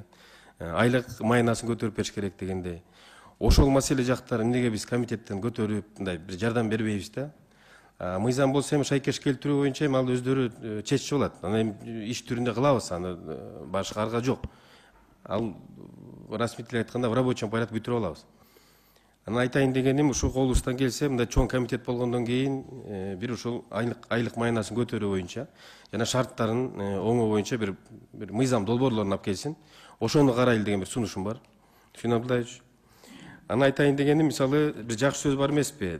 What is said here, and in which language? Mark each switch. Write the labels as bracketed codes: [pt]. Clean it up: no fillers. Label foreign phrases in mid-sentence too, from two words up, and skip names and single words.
[ky] Айлык майнасын көтөрүп бериш керек дегендей. Ошол маселе жактары эмнеге биз комитеттен көтөрүп, мындай бир жардам бербейбиз да? Мыйзам болсо эми шайкеш келтирүү боюнча эми ал өздөрү чечишип алат. Аны иш түрүндө кылабыз, аны башка арга жок. Ал расмий тилде айтканда [ru] в рабочем порядке [ky] бүтүрүп алабыз. Аны айтайын дегеним, ушул колубуздан келсе, мындай чоң комитет болгондон кийин бир ушул айлык майнасын көтөрүү боюнча жана шарттарын оңоо боюнча бир мыйзам долбоорлорун алып келсин. Ошону карайлы деген бир сунушум бар. Шуна Абдуллаевич. Аны айтайын дегеним, мисалы, бир жакшы сөз бар эмеспи?